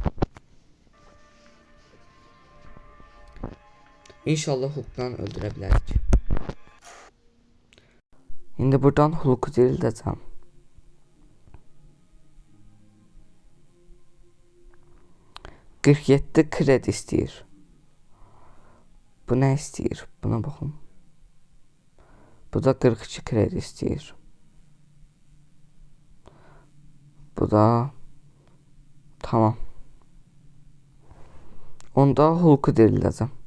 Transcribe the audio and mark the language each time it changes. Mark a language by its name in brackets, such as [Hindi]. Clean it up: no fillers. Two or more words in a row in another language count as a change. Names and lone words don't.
[Turkish] İnşallah Hulk'la öldürebiliriz. Şimdi buradan Hulk'u dirilteceğim. [Azerbaijani] ...47 kredi istəyir. Bu ne istəyir? Buna baxın. Bu da 42 kredi istəyir. Bu da... Tamam. [Turkish] Onda Hulk'u dirilteceğim.